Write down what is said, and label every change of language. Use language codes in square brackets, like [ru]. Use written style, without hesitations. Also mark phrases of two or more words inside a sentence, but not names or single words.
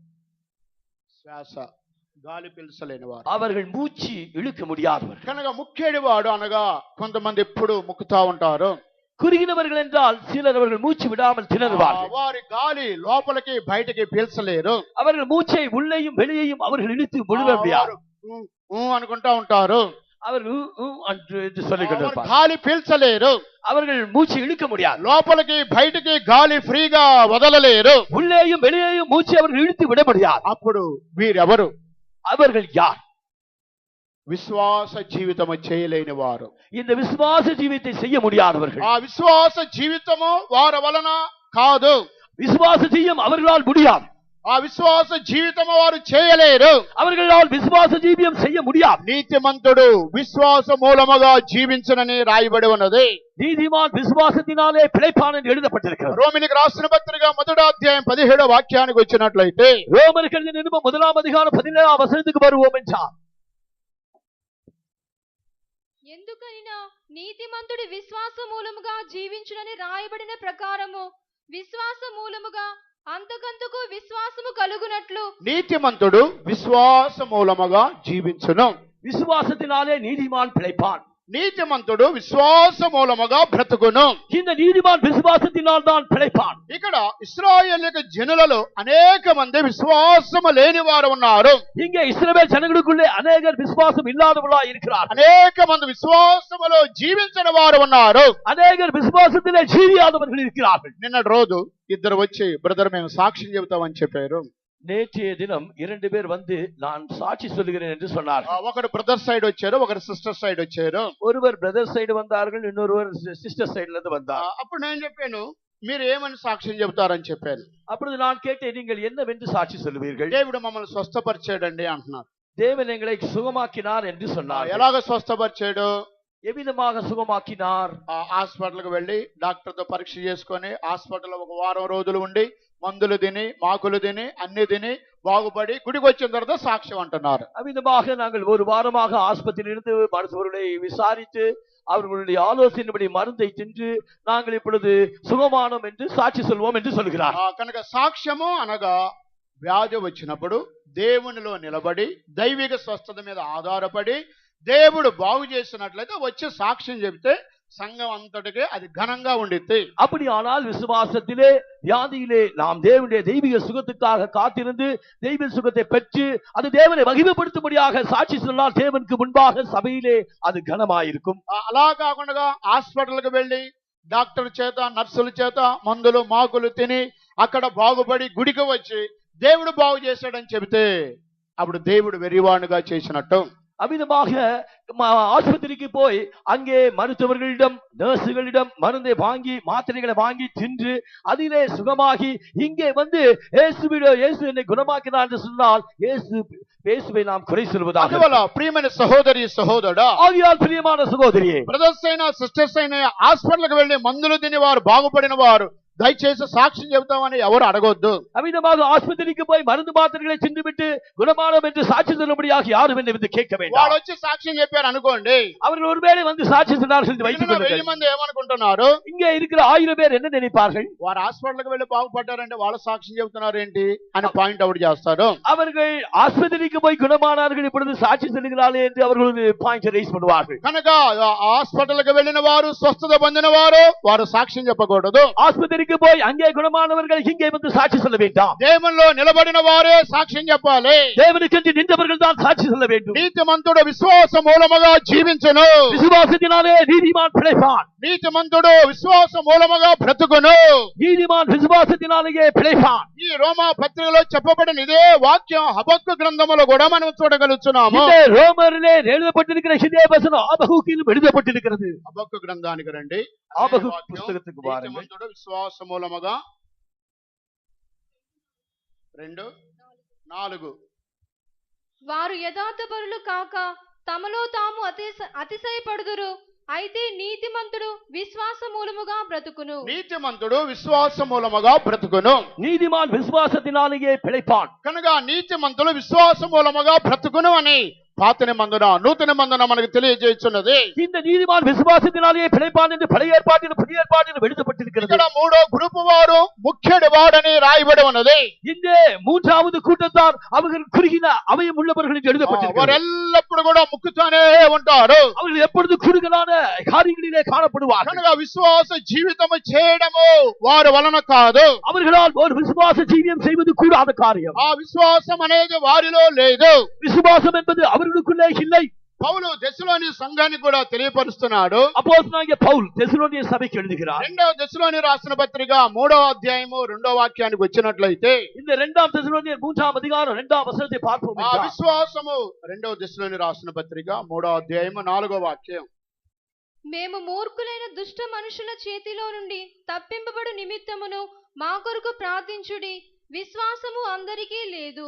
[te] శ్వాస గాలి పీల్చలేనివాడు. [ta] அவர்கள் மூச்சு இழுக்க முடியாதவர்கள். [te] కనుక ముఖ్యడి వాడు అనగా కొంతమంది ఎప్పుడు ముక్కుతా ఉంటారు. [ta] குறுகினவர்கள் என்றால் சிலர் அவர்கள் மூச்சு விடாமல் திணறுவார்கள். [te] వారి గాలి లోపలికి బయటికి పీల్చలేరు. [ta] அவர்கள் மூச்சை உள்ளேயும் வெளியேயும் அவர்கள் இழுத்து முழுக முடியாது. [te] అనుకుంటా ఉంటారు. [ta] அவர்கள் என்று சொல்லிக் [te] వారు [ta] கொண்டிருப்பார். [te] గాలి పీల్చలేరు. [ta] அவர்கள் மூச்சு இழுக்க முடியாது. [te] లోపలికి బయటికి గాలి ఫ్రీగా వదలలేరు. [ta] உள்ளேயும் வெளியேயும் மூச்சை அவர்கள் இழுத்து விட முடியாது. [te] అప్పుడు వీరెవరు? [ta] அவர்கள் யார்? [te] విశ్వాస జీవితము చేయలేని వారు. [ta] இந்த விசுவாச ஜீவித்தை செய்ய முடியாதவர்கள். [te] ఆ విశ్వాస జీవితము వారి వలన కాదు. [ta] விசுவாச ஜீவியம் அவர்களால் முடியாது. [te] ఆ విశ్వాస జీవితము వారు చేయలేరు. [ta] அவர்களால் விசுவாச ஜீவியம் செய்ய முடியாது. [te] నీతిమంతుడు విశ్వాస మూలముగా జీవించునని రాయబడి ఉన్నది. [ta] நீதிமான் விசுவாசத்தினாலே பிழைப்பான் என்று எழுதப்பட்டிருக்கிறது. [te] రోమిలికి రాసిన పత్రిక 1వ అధ్యాయం 17వ వాక్యానికి వచ్చినట్లయితే, [ta] ரோமருக்கு எழுதின நிருபம் 1ஆம் அதிகாரம் 17ஆம் வசனத்துக்கு வருவோம் என்றால், [te] ఎందుకైనా నీతిమంతుడి విశ్వాస మూలముగా జీవించునని రాయబడిన ప్రకారము విశ్వాస మూలముగా అంతకంతకు విశ్వాసము కలుగునట్లు నీతిమంతుడు విశ్వాస మూలముగా జీవించును. [ta] விசுவாசத்தினாலே நீதிமான் பிழைப்பான். [te] నీతిమంతుడు విశ్వాస మూలముగా బ్రతుకును. [ta] இந்த நீதிமான் விசுவாசத்தினால் தான் பிழைப்பான். [te] ఇక్కడ ఇశ్రాయేలు జనులలో అనేక మంది విశ్వాసము లేని వారు ఉన్నారు. [ta] இங்கே இஸ்ரவேல் ஜனங்களுக்குள்ளே அநேகர் விசுவாசம் இல்லாதவர்களாய் இருக்கிறார்கள். [te] అనేక మంది విశ్వాసములో జీవించని వారు ఉన్నారు. [ta] அநேகர் விசுவாசத்திலே ஜீவியாதவர்கள் இருக்கிறார்கள். [te] నిన్నటి రోజు ఇద్దరు వచ్చి, బ్రదర్ మేము సాక్ష్యం చెబుతామని చెప్పారు. [ta] நேற்றைய தினம் 2 பேர் வந்து நான் சாட்சி சொல்லுகிறேன் என்று சொன்னார்கள். [te] ఒకరు [en] brother side [te] వచ్చారు, ఒకరు [en] sister side [te] వచ్చారు. [ta] ஒருவர் [en] brother side [ta] வந்தார்கள், இன்னொருவர் [en] sister sideல [ta] இருந்து வந்தார். [te] అప్పుడు నేను చెప్పాను, మీరు ఏమని సాక్ష్యం చెబుతారని చెప్పాను. [ta] அப்பொழுது நான் கேட்டேன், நீங்கள் என்னவென்று சாட்சி சொல்லுவீர்கள்? [te] దేవుడు మమ్మల్ని స్వస్థపరిచాడండి అంటున్నారు. [ta] தேவன் எங்களை சுகமாக்கினார் என்று சொன்னார். [te] ఎలాగ స్వస్థపరిచాడు? [ta] எவ்விதமாக சுகமாக்கினார்? [te] హాస్పిటల్కి వెళ్ళి డాక్టర్తో పరీక్ష చేసుకొని హాస్పిటల్ ఒక వారం రోజులు ఉండి మందులు తిని మాకులు తిని అన్ని తిని బాగుపడి గుడికి వచ్చిన తర్వాత సాక్ష్యం అంటున్నారు. [ta] அவ்விதமாக நாங்கள் ஒரு வாரமாக ஆஸ்பத்திரியில் இருந்து மருத்துவர்களை விசாரித்து அவர்களுடைய ஆலோசனைப்படி மருந்தை தின்று நாங்கள் இப்பொழுது சுகமானோம் என்று சாட்சி சொல்வோம் என்று சொல்கிறார். [te] కనుక సాక్ష్యము అనగా వ్యాధి వచ్చినప్పుడు దేవునిలో నిలబడి దైవిక స్వస్థత మీద ఆధారపడి దేవుడు బాగు చేసినట్లయితే వచ్చి సాక్ష్యం చెబితే సంఘం అంతటికి అది ఘనంగా ఉండిద్ది. [ta] அப்படியானால் விசுவாசத்திலே வியாதியிலே நாம் தேவனுடைய தெய்வீக சுகத்துக்காக காத்திருந்து தெய்வ சுகத்தை பெற்று அது தேவனை மகிமைப்படுத்தும்படியாக சாட்சி சொன்னால் தேவனுக்கு முன்பாக சபையிலே அது கனமாயிருக்கும். [te] అలా కాకుండా హాస్పిటల్కి వెళ్ళి డాక్టర్ చేత నర్సుల చేత మందులు మాకులు తిని అక్కడ బాగుపడి గుడికి వచ్చి దేవుడు బాగు చేశాడని చెబితే అప్పుడు దేవుడు వెర్రివాణుగా చేసినట్టు. [ta] அவ்விதமாக ஆஸ்பத்திரிக்கு போய் அங்கே மருத்துவர்களிடம் நர்சுகளிடம் மருந்தை வாங்கி மாத்திரைகளை வாங்கி தின்று அதிலே சுகமாகி இங்கே வந்து இயேசு என்னை குணமாக்கினார் என்று சொன்னால் இயேசுவை நாம் குறை சொல்வதாக. [te] అందువల్ల ప్రియమైన సహోదరి సహోదరుడా, [ta] ஆகையால் பிரியமான சகோதரியே, [te] బ్రదర్స్ అయినా సిస్టర్స్ అయినా హాస్పిటల్కి వెళ్ళి మందులు తిని వారు బాగుపడిన వారు దయచేసి సాక్ష్యం చెబుతామని ఎవరు అడగొద్దు. [ta] அவ்விதமாக ஆஸ்பத்திரிக்கு போய் மருந்து மாத்திரைகளை தின்றுவிட்டு குணமானோம் என்று சாட்சி சொல்லும்படியாக யாரும் என்னை வந்து கேட்க வேண்டாம். [te] వాళ్ళు వచ్చి సాక్ష్యం చెప్పారు అనుకోండి, [ta] அவர்கள் ஒருவேளை வந்து சாட்சி சொன்னார்கள் என்று வைத்துக் 1000 கொள்ளுங்கள். [te] మంది ఏమనుకుంటున్నారు, [ta] இங்கே இருக்கிற 1000 பேர் என்ன நினைப்பார்கள்? [te] వారు హాస్పిటల్కి వెళ్ళి బాగుపడ్డారంటే వాళ్ళ సాక్ష్యం చెబుతున్నారు ఏంటి అని [en] point out [te] చేస్తారు. [ta] அவர்கள் ஆஸ்பத்திரிக்கு போய் குணமானார்கள் இப்பொழுது சாட்சி சொல்லுகிறார்களே என்று அவர்கள் [en] point raise [ta] பண்ணுவார்கள். [te] కనుక హాస్పిటల్కి వెళ్ళిన వారు స్వస్థత పొందిన వారు సాక్ష్యం చెప్పకూడదు. [ta] ஆஸ்பத்திரிக்கு போய் அங்கே குணமானவர்கள் இங்கே வந்து சாட்சி சொல்ல வேண்டாம். [te] దేవునిలో నిలబడిన వారే సాక్ష్యం చెప్పాలి. [ta] தேவனுக்கென்று நின்றவர்கள் தான் சாட்சி சொல்ல வேண்டும். [te] నీతిమంతుడు విశ్వాస మూలముగా జీవించును, [ta] விசுவாசத்தினாலே நீதிமான் பிழைப்பான். [te] నీతిమంతుడు విశ్వాస మూలముగా బ్రతుకును. [ta] நீதிமான் விசுவாசத்தினாலேயே பிழைப்பான். [te] ఈ రోమా పత్రికలో చెప్పబడిన ఇదే వాక్యం హబక్కు గ్రంథములో కూడా మనం చూడగలుగుతున్నాము. [ta] இந்த ரோமரிலே எழுதப்பட்டிருக்கிற இதே வசனம் ஆபகுக்கிலும் எழுதப்பட்டிருக்கிறது. [te] హబక్కు గ్రంథానికి రండి. [ta] ஆபகுக் புத்தகத்துக்கு வாருங்கள். [te] నీతిమంతుడు విశ్వాస మూలముగా 2:4 వారు యథార్థపరులు కాక తమలో తాము అతిశయపడుదురు, అయితే నీతిమంతుడు విశ్వాస మూలముగా బ్రతుకును. నీతిమంతుడు విశ్వాస మూలముగా బ్రతుకును. [ta] நீதிமான் விசுவாசத்தினாலேயே பிழைப்பான். [te] కనుక నీతిమంతులు విశ్వాస మూలముగా బ్రతుకును అని పాత నిబంధన నూతన నిబంధన మనకు తెలియజేస్తున్నది. [ta] இந்த நீதிமான் விசுவாசத்தினாலேயே பிழைப்பான் என்று பழைய ஏற்பாட்டிலும் புதிய ஏற்பாட்டிலும் எழுதப்பட்டிருக்கிறது. [te] ఇక్కడ మూడో గ్రూప్ వారు ముఖ్యుడి వాడని రాయబడి ఉన్నది. [ta] இந்த மூன்றாவது கூட்டத்தார் அவர்கள் குறுகின அவயம் உள்ளவர்கள் என்று எழுதப்பட்டிருக்கிறது. [te] వారు ఎల్లప్పుడూ కూడా ముక్కుతానే ఉంటారు. [ta] அவர்கள் எப்பொழுது குறுகலான காரியங்களிலே காணப்படுவார்கள். [te] కనుక విశ్వాస జీవితము చేయడము వారి వలన కాదు, [ta] அவர்களால் ஒரு விசுவாச ஜீவியம் செய்வது கூடாத காரியம். [te] ఆ విశ్వాసం అనేది వారిలో లేదు. [ta] விசுவாசம் என்பது அவர்களுக்குள்ளே இல்லை. [te] పౌలు దెస్సలోని సంఘానికి కూడా తెలియపరుస్తున్నాడు. [ta] அப்போஸ்தலனாகிய பவுல் தெசலோனிய சபைக்கு எழுதுகிறார். [te] 2వ దెస్సలోని రాసిన పత్రిక 3వ అధ్యాయము 2వ వాక్యానికి వచ్చినట్లయితే [ta] இந்த 2 தெசலோனியர் 3ஆம் அதிகாரம் 2ஆம் வசனத்தை பார்ப்போம். [te] ఆ విశ్వాసము 2వ దెస్సలోని రాసిన పత్రిక 3వ అధ్యాయము 4వ వాక్యం, మేము మూర్ఖులైన దుష్ట మనుషుల చేతిలో నుండి తప్పింపబడు నిమిత్తమును మా కొరకు ప్రార్థించుడి, విశ్వాసము అందరికీ లేదు.